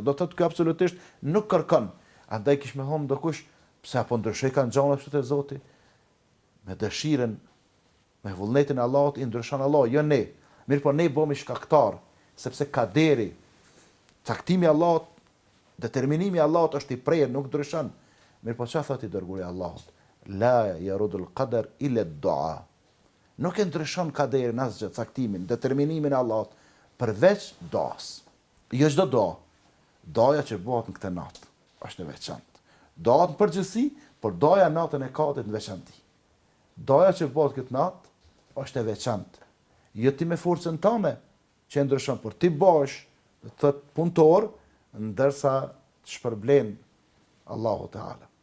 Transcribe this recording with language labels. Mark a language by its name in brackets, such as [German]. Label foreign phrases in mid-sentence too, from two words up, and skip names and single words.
[Albanian] Do të thotë kë absolutisht nuk kërkon. Andaj kish me hom dokush pse apo ndryshoi kanë gjana kështu te Zoti me dëshirën, me vullnetin e Allahut i ndryshon Allah, jo ne. Mirë po ne bëhemi shkaktar, sepse kaderi, caktimi i Allahut, determinimi i Allahut është i prerë, nuk ndryshon. Mirë po çfarë thotë i dërguari i Allahut? [Arabic] لا يرد القدر إلا الدعاء. [Albanian] Nuk e ndryshon kaderin asgjë, caktimin, determinimin e Allahut, përveç duas. Jo çdo dua. Doja që bëhet në këtë natë është e veçantë. Doja në përgjithësi, por doja natën e Kadrit në veçantë. Doja që bëhet këtë natë është e veçantë. Jo ti me forcën tënde që ndryshon, por ti bash, do të thotë punëtor, ndërsa të shpërblen [Arabic] الله تعالى.